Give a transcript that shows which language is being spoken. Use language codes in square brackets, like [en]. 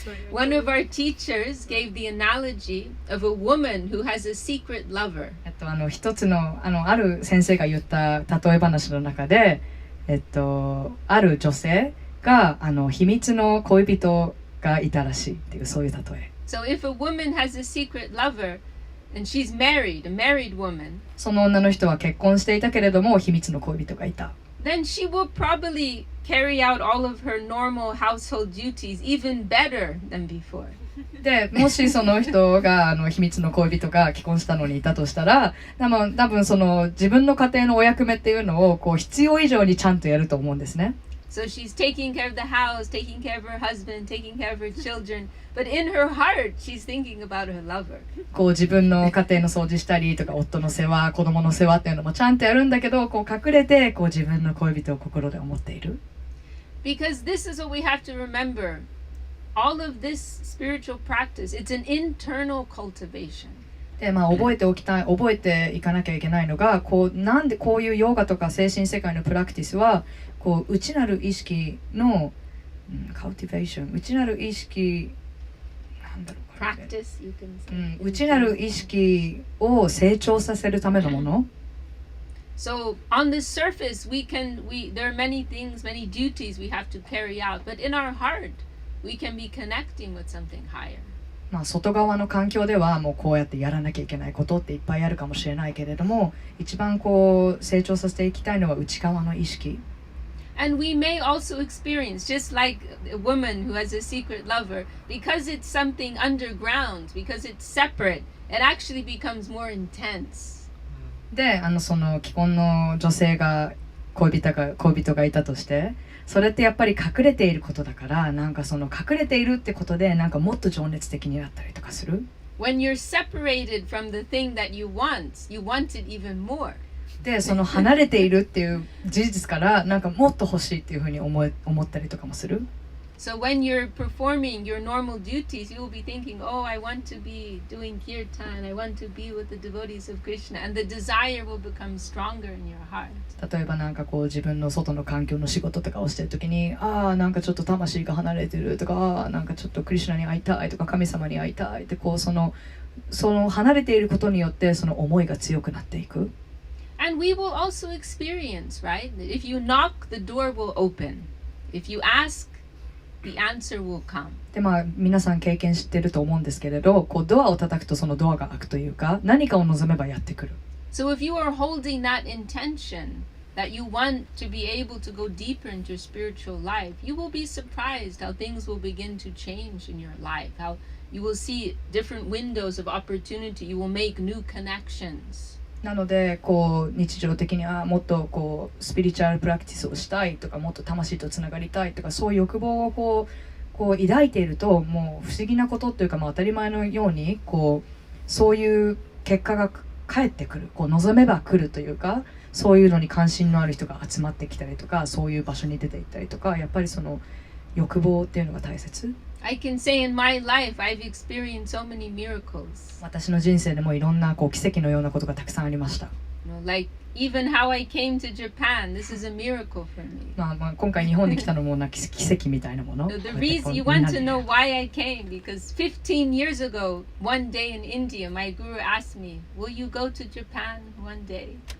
[en] One of our teachers gave the analogy of a woman who has a secret lover. [ja] 一つのある先生が言った例え話の中で、ある女性が秘密の恋人がいたらしいっていうそういう例え。 [en] So if a woman has a secret lover and she's married, a married woman, [ja] その女の人は結婚していたけれども秘密の恋人がいた。 [en] then she will probably carry out all of her normal household duties even better than before. [ja] でもしその人が秘密の恋人が結婚したのにいたとしたら、多分その自分の家庭のお役目っていうのをこう必要以上にちゃんとやると思うんですね。 [en] So she's taking care of the house, taking care of her husband, taking care of her children, but in her heart she's thinking about her lover. [ja] こう自分の家庭の掃除したりとか夫の世話、子供の世話っていうのもちゃんとやるんだけど、こう隠れてこう自分の恋人を心で思っている。 [en] Because this is what we have to remember. All of this spiritual practice, it's an internal cultivation. [ja] で覚えていかなきゃいけないのが、なんでこういうヨガとか精神世界のプラクティスはこう内なる意識の、カルティベーション、内なる意識なんだろうか、 [en] Practice, you can say. [ja] 内なる意識を成長させるためのもの。 [en] So on the surface, there are many things, many duties we have to carry out, but in our heart, we can be connecting with something higher. [ja] 外側の環境ではもうこうやってやらなきゃいけないことっていっぱいあるかもしれないけれども、一番こう成長させていきたいのは内側の意識。 [en] And we may also experience, just like a woman who has a secret lover, because it's something underground, because it's separate, it actually becomes more intense. [ja] でその既婚の女性が恋人がいたとして、それってやっぱり隠れていることだから、なんかその隠れているってことでなんかもっと情熱的になったりとかする。 [en] When you're separated from the thing that you want it even more. [ja] でその離れているっていう事実からなんかもっと欲しいっていうふうに思ったりとかもする。 [en] So when you're performing your normal duties, you will be thinking, oh, I want to be doing kirtan, I want to be with the devotees of Krishna, and the desire will become stronger in your heart. [ja] 例えばなんかこう自分の外の環境の仕事とかをしてるときに、なんかちょっと魂が離れてるとか、なんかちょっとクリシュナに会いたいとか神様に会いたいってこうその離れていることによってその思いが強くなっていく。 [en] And we will also experience, right? If you knock, the door will open. If you ask, the answer will come. [ja] で皆さん経験してると思うんですけれど、こうドアを叩くとそのドアが開くというか、何かを望めばやってくる。 [en] So if you are holding that intention that you want to be able to go deeper into your spiritual life, you will be surprised how things will begin to change in your life, how you will see different windows of opportunity, you will make new connections. [ja] なのでこう日常的にもっとこうスピリチュアルプラクティスをしたいとか、もっと魂とつながりたいとか、そういう欲望をこう抱いていると、もう不思議なことというか、当たり前のようにこうそういう結果が返ってくる、こう望めば来るというか、そういうのに関心のある人が集まってきたりとか、そういう場所に出て行ったりとか、やっぱりその欲望っていうのが大切。 [en] I can say in my life I've experienced so many miracles. [ja] 私の人生でもいろんなこう奇跡のようなことがたくさんありました。 [en] Like even how I came to Japan, this is a miracle for me. [ja] 今回日本に来たのも奇跡みたいなもの。 [en] The reason you want to know why I came, because 15 years ago, one day in India, my guru asked me, "Will you go to Japan one day?"